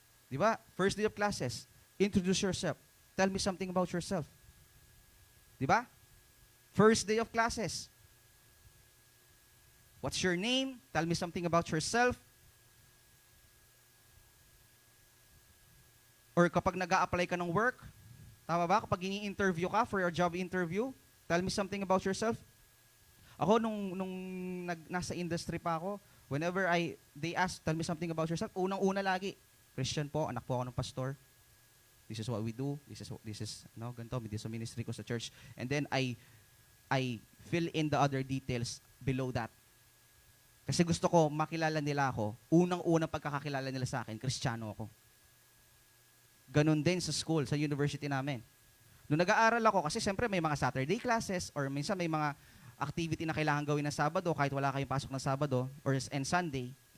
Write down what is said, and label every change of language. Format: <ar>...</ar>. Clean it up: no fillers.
<tl>Di ba?</tl> <en>First day of classes, introduce yourself. Tell me something about yourself.</en> <tl>Di ba?</tl> <en>First day of classes. What's your name? Tell me something about yourself.</en> <tl>Or kapag nag-a-apply ka ng work, tama ba? Kapag ini-interview ka</tl> <en>for your job interview, tell me something about yourself.</en> <tl>Ako, nung nasa industry pa ako,</tl> <en>whenever they ask, tell me something about yourself,</en> <tl>unang-una lagi, Christian po, anak po ako ng pastor.</tl> <en>This is what we do. This is ganito, this is ministry ko sa church. And then I fill in the other details below that.</en> <tl>Kasi gusto ko makilala nila ako, unang-unang pagkakakilala nila sa akin, Kristiyano ako. Ganon din sa school, sa university namin. Nung nag-aaral ako, kasi siyempre may mga Saturday classes or minsan may mga activity na kailangan gawin na Sabado kahit wala kayong pasok na Sabado and Sunday.</tl>